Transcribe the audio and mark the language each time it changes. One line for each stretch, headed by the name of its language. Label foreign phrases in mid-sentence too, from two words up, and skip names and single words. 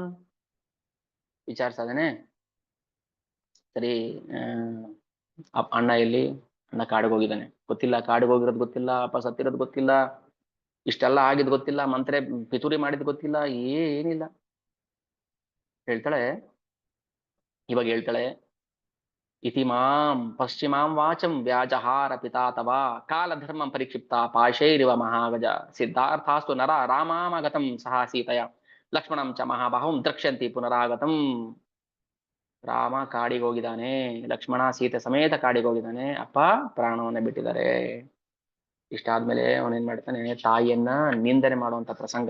Kannada: ವಿಚಾರಿಸದೇನೆ, ಸರಿ ಅಣ್ಣ ಎಲ್ಲಿ? ಅಣ್ಣ ಕಾಡಿಗೆ ಹೋಗಿದ್ದಾನೆ. ಗೊತ್ತಿಲ್ಲ, ಕಾಡಿಗೆ ಹೋಗಿರೋದು ಗೊತ್ತಿಲ್ಲ, ಅಪ್ಪ ಸತ್ತಿರೋದು ಗೊತ್ತಿಲ್ಲ, ಇಷ್ಟೆಲ್ಲ ಆಗಿದ್ ಗೊತ್ತಿಲ್ಲ, ಮಂತ್ರೆ ಪಿತೂರಿ ಮಾಡಿದ್ ಗೊತ್ತಿಲ್ಲ, ಏನಿಲ್ಲ. ಹೇಳ್ತಾಳೆ, ಇವಾಗ ಹೇಳ್ತಾಳೆ,
Sanskrit: ಇತಿ ಮಾಂ ಪಶ್ಚಿಮಾಂ ವಾಚಂ ವ್ಯಾಜಹಾರ ಪಿತಾ ತವ ಕಾಲಧರ್ಮಂ ಪರಿಕ್ಷಿಪ್ತ ಪಾಶೈರಿವ ಮಹಾಗಜ ಸಿದ್ಧಾರ್ಥಾಸ್ತು ನರ ರಾಮಾಮಗತಂ ಸಹ ಸೀತೆಯ ಲಕ್ಷ್ಮಣಂ ಚ ಮಹಾಬಾಹುಂ ದ್ರಕ್ಷ್ಯಂತಿ ಪುನರಾಗತಂ.
Kannada: ರಾಮ ಕಾಡಿಗೆ ಹೋಗಿದ್ದಾನೆ, ಲಕ್ಷ್ಮಣ ಸೀತೆ ಸಮೇತ ಕಾಡಿಗೆ ಹೋಗಿದ್ದಾನೆ, ಅಪ್ಪ ಪ್ರಾಣವನ್ನೇ ಬಿಟ್ಟಿದ್ದಾರೆ. ಇಷ್ಟಾದ್ಮೇಲೆ ಅವನೇನ್ ಮಾಡ್ತಾನೆ, ತಾಯಿಯನ್ನ ನಿಂದನೆ ಮಾಡುವಂತ ಪ್ರಸಂಗ.